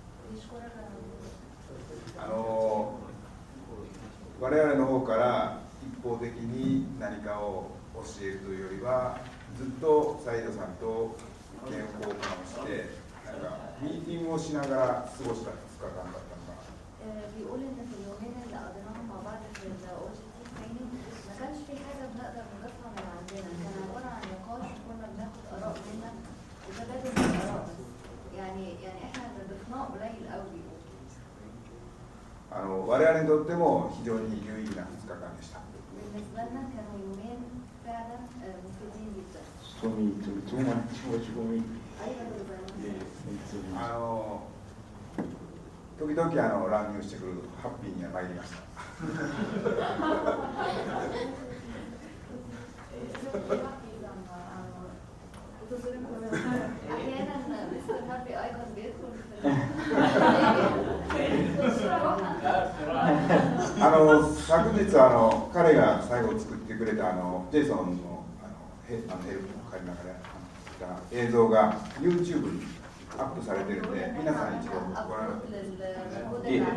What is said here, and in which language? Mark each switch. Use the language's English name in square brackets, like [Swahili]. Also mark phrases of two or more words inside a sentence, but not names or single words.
[Japanese] 我々の方から一方的に何かを教えるというよりは、ずっとサイドさんと意見交換をして、なんかミーティングをしながら過ごした2日間だったのかな。 [Arabic] بيقول ان في اليومين اللي قضيناهم مع بعض في [English] OJT training [Arabic] ما كانش في حاجه بنقدر نضيفها من عندنا، كان عباره عن نقاش وكنا بناخد اراء منا وتبادل الاراء بس. يعني احنا اللي ضفناه قليل قوي. [Japanese] 我々にとっても非常に有意義な2日間でした。 [Arabic] بالنسبه لنا كانوا يومين فعلا مفيدين جدا. [English] For me, too much for me. [Arabic] ايوه بالظبط. [Japanese] 時々乱入してくるハッピーには参りました。 [Arabic] احيانا مستر هابي ايكون بيدخل [Japanese] 昨日彼が最後作ってくれたジェイソンのヘルプの借りながら映像が YouTube にアップされてるんで、皆さん一度ご覧になってください。